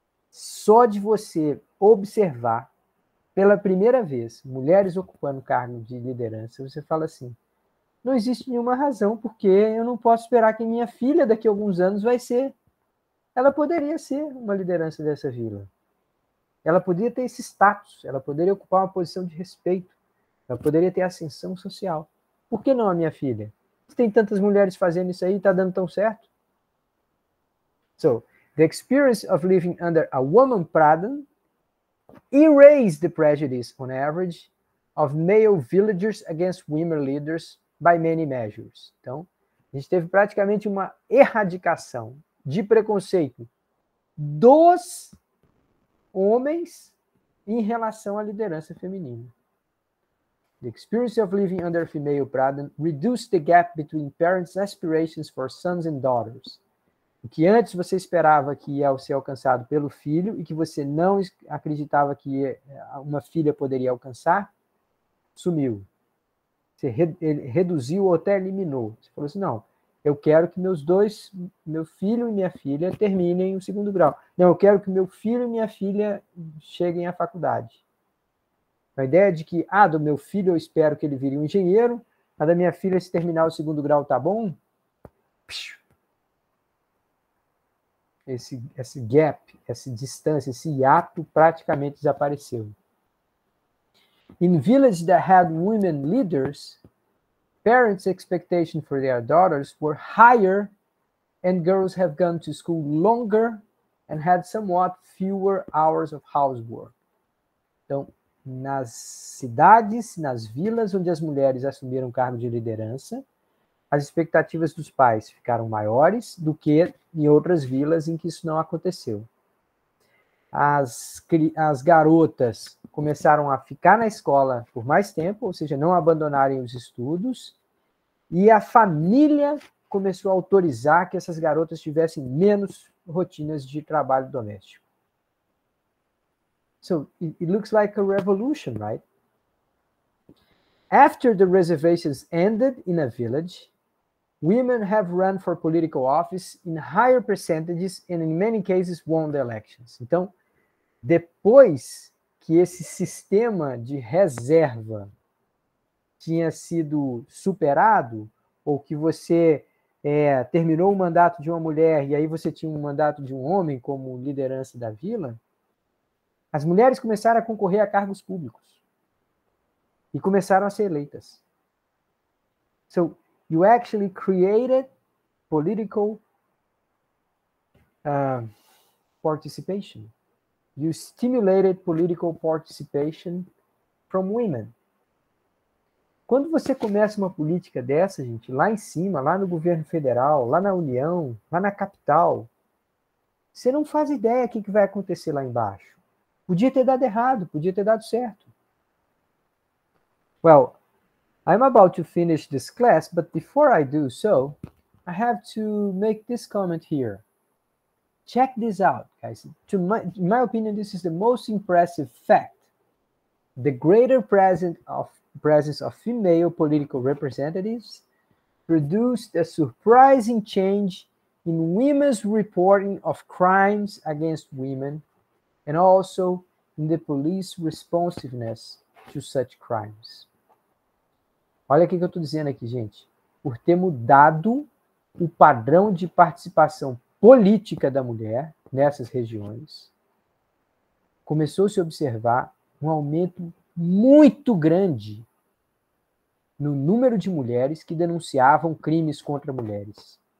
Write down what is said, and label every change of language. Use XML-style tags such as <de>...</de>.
<pt>Só de você observar pela primeira vez mulheres ocupando cargo de liderança, você fala assim, não existe nenhuma razão porque eu não posso esperar que minha filha daqui a alguns anos vai ser. Ela poderia ser uma liderança dessa vila. Ela poderia ter esse status, ela poderia ocupar uma posição de respeito, ela poderia ter ascensão social. Por que não a minha filha? Se tem tantas mulheres fazendo isso aí, está dando tão certo?</pt> <en>So, the experience of living under a woman pradhan erased the prejudice on average of male villagers against women leaders by many measures.</en> <pt>Então, a gente teve praticamente uma erradicação de preconceito dos homens em relação à liderança feminina.</pt> <en>The experience of living under a female pradhan reduced the gap between parents' aspirations for sons and daughters.</en> <pt>O que antes você esperava que ia ser alcançado pelo filho e que você não acreditava que uma filha poderia alcançar, sumiu. Você reduziu ou até eliminou. Você falou assim, não, eu quero que meu filho e minha filha terminem o 2º grau. Não, eu quero que meu filho e minha filha cheguem à faculdade. A ideia de que, do meu filho eu espero que ele vire um engenheiro, a da minha filha, se terminar o 2º grau, tá bom? Esse gap, essa distância, esse hiato praticamente desapareceu.</pt> <en>In villages that had women leaders, parents' expectations for their daughters were higher, and girls have gone to school longer and had somewhat fewer hours of housework.</en> <pt>Então, nas cidades, nas vilas onde as mulheres assumiram cargo de liderança, as expectativas dos pais ficaram maiores do que em outras vilas em que isso não aconteceu. As garotas começaram a ficar na escola por mais tempo, ou seja, não abandonarem os estudos, e a família começou a autorizar que essas garotas tivessem menos rotinas de trabalho doméstico.</pt> <en>So it looks like a revolution, right? After the reservations ended in a village, women have run for political office in higher percentages and in many cases won the elections.</en> <pt>Então, depois que esse sistema de reserva tinha sido superado, ou que você terminou o mandato de uma mulher e aí você tinha um mandato de um homem como liderança da vila, as mulheres começaram a concorrer a cargos públicos e começaram a ser eleitas.</pt> <en>So, you actually created political participation. You stimulated political participation from women.</en> <pt>Quando você começa uma política dessa, gente, lá em cima, lá no governo federal, lá na União, lá na capital, você não faz ideia do que vai acontecer lá embaixo. Podia ter dado errado, podia ter dado certo.</pt> <en>Well, I'm about to finish this class, but before I do so, I have to make this comment here. Check this out, guys. In my opinion, this is the most impressive fact. The greater presence of female political representatives produced a surprising change in women's reporting of crimes against women and also in the police responsiveness to such crimes.</en> <pt>Olha o que eu estou dizendo aqui, gente. Por ter mudado o padrão de participação política da mulher nessas regiões, começou-se a observar um aumento muito grande no número de mulheres que denunciavam crimes contra mulheres.</pt>